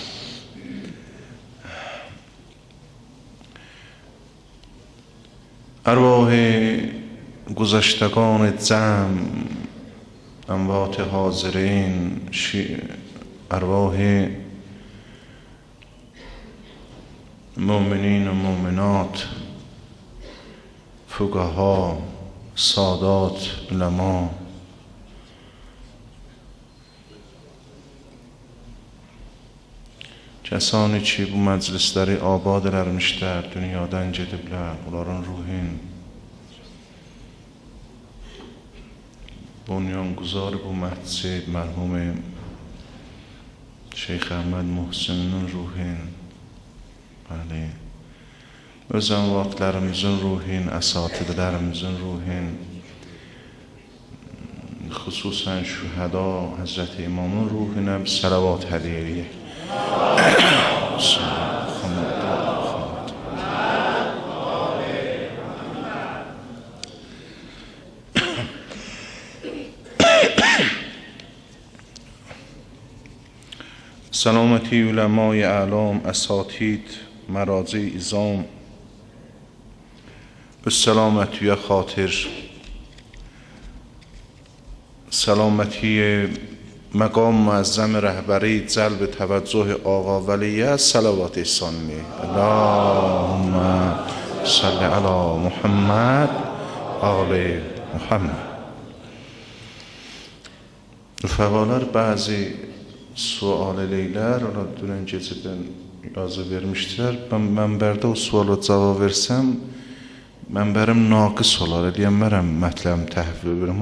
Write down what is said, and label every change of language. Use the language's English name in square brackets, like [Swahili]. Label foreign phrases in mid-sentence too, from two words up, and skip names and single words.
[Persian] ارواح گذشتگان جمع، اموات حاضرین، ارواح مؤمنین و مؤمنات، فقها، سادات، علما، [Azerbaijani] kəsini ki bu məclisləri abad elərmişlər, dünyadan gediblər, onların ruhin bunyanguzar bu məscid mərhum Şeyx Əhməd Muhsininin ruhin, bəli, öz əmvaqlərimizin ruhin, əsatidlərimizin ruhin, xüsusən şühəda Həzrəti İmamın ruhinə bir səlavat hədiyyə edək. [Persian] سلامتی علمای اعلام، اساتید، مراجع عظام، به سلامتی خاطر، سلامتی مقام معظم رهبری جلب توجه آقا ولی است صلوات احسانی [Arabic] اللهم صل علی محمد آل محمد. [Azerbaijani] Rəfəqalar bəzi sual eləyirlər, ona dünən gecədən yazı vermişdilər. Ben mənbərdə o suala cavab versəm, mənbərim naqis olar, eləyənmərəm mətləbim təhvil verim.